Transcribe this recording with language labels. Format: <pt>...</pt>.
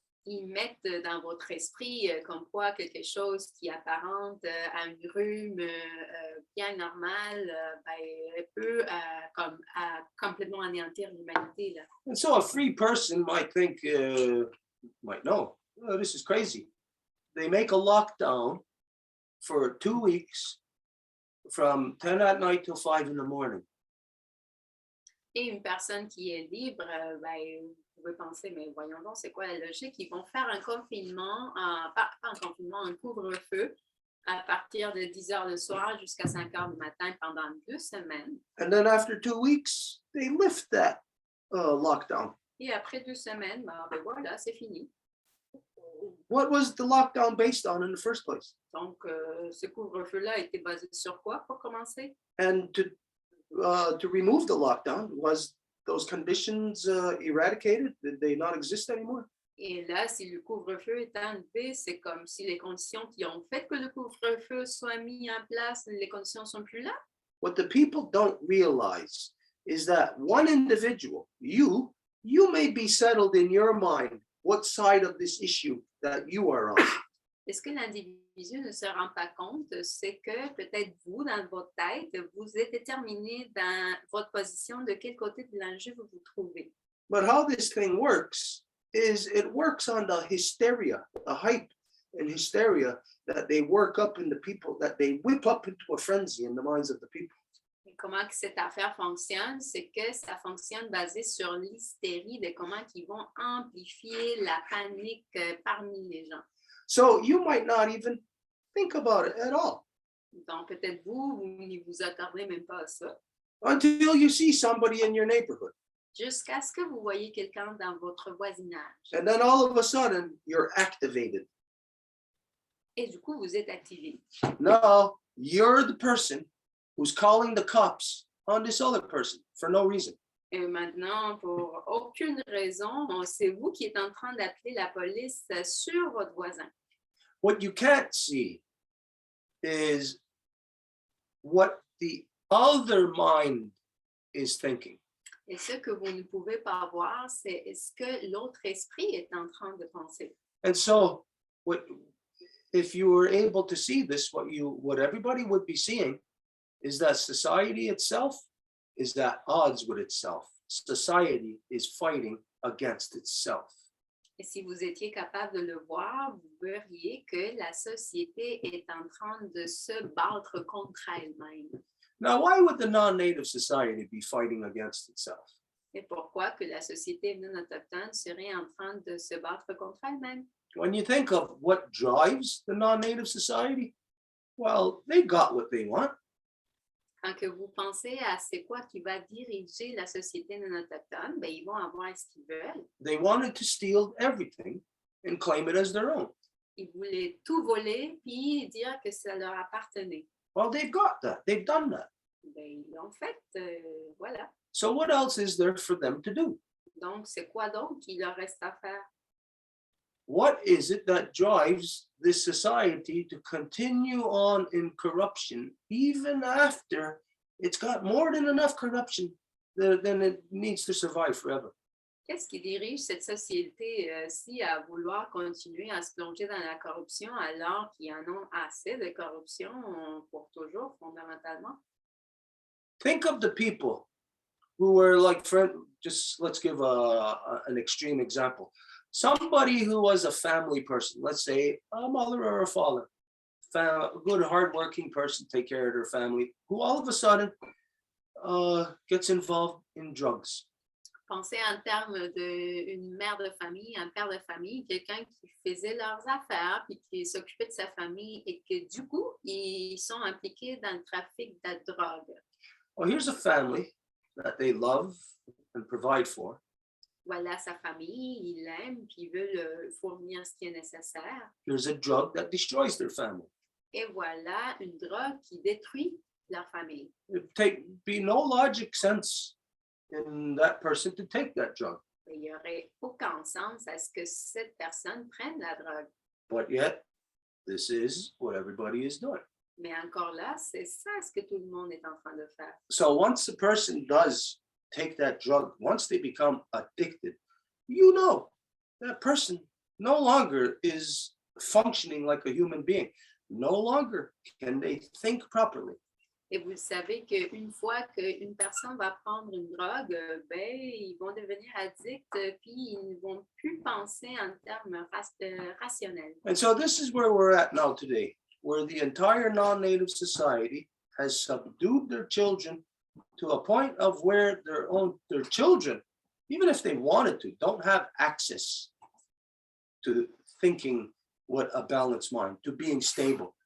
<fr>Ils mettent dans votre esprit comme quoi quelque chose qui apparente à une rhume bien normale peut complètement anéantir l'humanité. Là.</fr> <en>And so a free person might think, might know, oh, this is crazy. They make a lockdown for 2 weeks from 10 at night till 5 in the morning.</en> <fr>Et une personne qui est libre, vous pouvez penser, mais voyons donc, c'est quoi la logique? Ils vont faire un confinement, pas un confinement, un couvre-feu à partir de 10 heures le soir jusqu'à 5 heures du matin pendant 2 semaines.</fr> <en>And then after 2 weeks, they lift that lockdown.</en> <fr>Et après 2 semaines, ben voilà, c'est fini.</fr> <en>What was the lockdown based on in the first place?</en> <fr>Donc, ce couvre-feu-là a été basé sur quoi pour commencer?</fr> <en>And to remove the lockdown, was those conditions eradicated? Did they not exist anymore?</en> <fr>Et là, si le couvre-feu est enlevé, c'est comme si les conditions qui ont fait que le couvre-feu soit mis en place, les conditions ne sont plus là.</fr> <en>What the people don't realize is that one individual, you may be settled in your mind what side of this issue that you are on.</en> <fr>Et ce que l'individu ne se rend pas compte, c'est que peut-être vous, dans votre tête, vous êtes déterminé dans votre position de quel côté de l'enjeu vous vous trouvez.</fr> <en>But how this thing works is it works on the hysteria, the hype and hysteria that they work up in the people, that they whip up into a frenzy in the minds of the people.</en> <fr>Et comment que cette affaire fonctionne, c'est que ça fonctionne basé sur l'hystérie de comment ils vont amplifier la panique parmi les gens.</fr> <en>So you might not even think about it at all</en> <fr>Donc peut-être vous ne vous attardez même pas à ça,</fr> <en>until you see somebody in your neighborhood.</en> <fr>jusqu'à ce que vous voyez quelqu'un dans votre voisinage.</fr> <en>And then all of a sudden, you're activated.</en> <fr>Et du coup, vous êtes activé.</fr> <en>Now, you're the person who's calling the cops on this other person for no reason.</en> <fr>Et maintenant, pour aucune raison, c'est vous qui êtes en train d'appeler la police sur votre voisin.</fr> <en>What you can't see is what the other mind is thinking.</en> <fr>Et ce que vous ne pouvez pas voir, c'est ce que l'autre esprit est en train de penser.</fr> <en>And so, if you were able to see this, what everybody would be seeing is that society itself is at odds with itself. Society is fighting against itself.</en> <fr>Et si vous étiez capable de le voir, vous verriez que la société est en train de se battre contre elle-même.</fr> <en>Now, why would the non-native society be fighting against itself?</en> <fr>Et pourquoi que la société non autochtone serait en train de se battre contre elle-même?</fr> <en>When you think of what drives the non-native society, well, they got what they want.</en> <fr>Quand que vous pensez à c'est quoi qui va diriger la société non autochtone, ben, ils vont avoir ce qu'ils veulent.</fr> <en>They wanted to steal everything and claim it as their own.</en> <fr>Ils voulaient tout voler puis dire que ça leur appartenait.</fr> <en>Well, they've got that. They've done that.</en> <fr>Ben, ils l'ont fait, voilà.</fr> <en>So what else is there for them to do?</en> <fr>Donc, c'est quoi donc qu'il leur reste à faire?</fr> <en>What is it that drives this society to continue on in corruption even after it's got more than enough corruption then it needs to survive forever.</en> <fr>Qu'est-ce qui dirige cette société-ci à vouloir continuer à se plonger dans la corruption alors qu'ils en ont assez de corruption pour toujours, fondamentalement?</fr> <en>Think of the people who were like, just let's give an extreme example. Somebody who was a family person, let's say a mother or a father, a good hardworking person, take care of their family, who all of a sudden gets involved in drugs.</en> <fr>Pensez en termes d'une mère de famille, un père de famille, quelqu'un qui faisait leurs affaires puis qui s'occupait de sa famille et que du coup, ils sont impliqués dans le trafic de drogue.</fr> <en>Well, here's a family that they love and provide for.</en> <fr>Voilà sa famille, ils l'aiment puis ils veulent fournir ce qui est nécessaire.</fr> <en>Here's a drug that destroys their family.</en> <fr>Et voilà une drogue qui détruit leur famille.</fr> <en>It'd be no logic sense in that person to take that drug.</en> <fr>Il n'y aurait aucun sens à ce que cette personne prenne la drogue.</fr> <en>But yet, this is what everybody is doing.</en> <fr>Mais encore là, c'est ça ce que tout le monde est en train de faire.</fr> <en>So once a person does take that drug, once they become addicted, you know, that person no longer is functioning like a human being. No longer can they think properly.</en> <fr>Et vous savez qu'une fois qu'une personne va prendre une drogue, ils vont devenir addicts, puis ils ne vont plus penser en termes rationnels.</fr> <en>And so this is where we're at now today, where the entire non-native society has subdued their children to a point of where their children, even if they wanted to, don't have access to thinking with a balanced mind, to being stable.</en>